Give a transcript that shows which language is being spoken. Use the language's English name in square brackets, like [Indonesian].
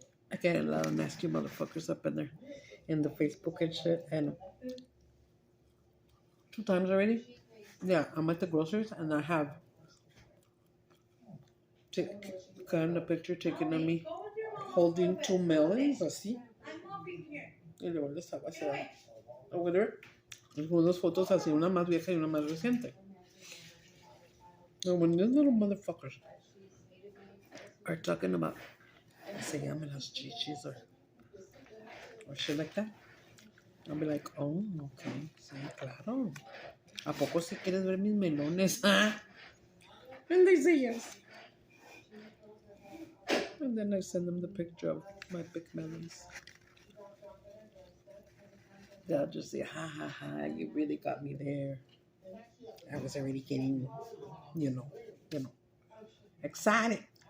[English] I get a lot of nasty motherfuckers up in there, in the Facebook and shit, and 2 times already. Yeah, I'm at the groceries and I have gotten a picture taken of me holding 2 melons, así. [Spanish] Y luego les hago así, [English] over there. [Spanish] Algunas fotos así, una más vieja y una más reciente. [English] And when these little motherfuckers are talking about [Spanish] se llaman las chichis [English] or shit like that. I'll be like, oh, okay, [Spanish] sí, claro. ¿A poco si quieres ver mis melones? [English] And they say yes. And then I send them the picture of my big melons. They'll just say, ha ha ha, you really got me there. I was already getting, you know, excited.